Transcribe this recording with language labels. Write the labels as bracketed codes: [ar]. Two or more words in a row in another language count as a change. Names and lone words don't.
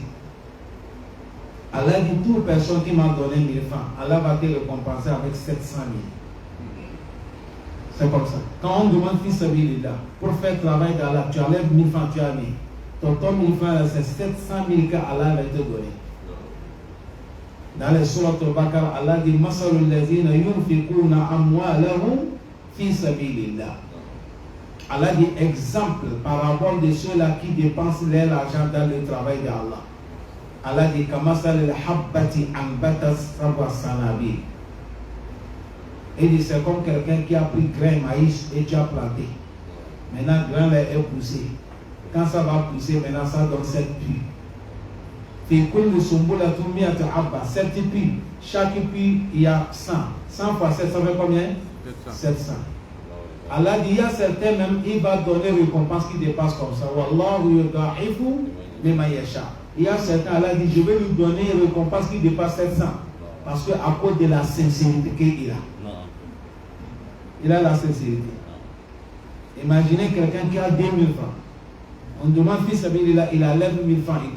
[fr] Allah dit, toute personne qui m'a donné 1000 francs, Allah va te récompenser avec 700 000. C'est comme ça. Quand on demande [ar] في سبيل الله, [fr] pour faire le travail d'Allah, tu enlèves 1000 francs, tu as mis. Ton 1000 francs, c'est 700 000 qu'Allah va te donner. Dans les sourates al-Baqarah, Allah dit [ar] مثل الذين ينفقون أموالهم في سبيل الله. [fr] Allah dit exemple par rapport de ceux-là qui dépensent leur argent dans le travail d'Allah. [ar] Allah dit كمثل حبة أنبتت سبع سنابل. [fr] Il dit c'est comme quelqu'un qui a pris grain maïs et tu as planté. Maintenant, le grain est poussé. Quand ça va pousser, maintenant ça donne 7 puits. Cette puits, chaque puits, il y a 100. 100 fois 7, ça fait combien? 700. Allah dit, il y a certains même, il va donner une récompense qui dépasse comme ça. [ar] والله يضاعف لمن يشاء. [fr] Il y a certains, Allah dit, je vais lui donner une récompense qui dépasse 700. Parce qu'à cause de la sincérité qu'il a. Il a la sincérité. Imaginez quelqu'un qui a 2000 francs. On demande [ar] في سبيل الله, [fr] il a 11 000 francs, il donne.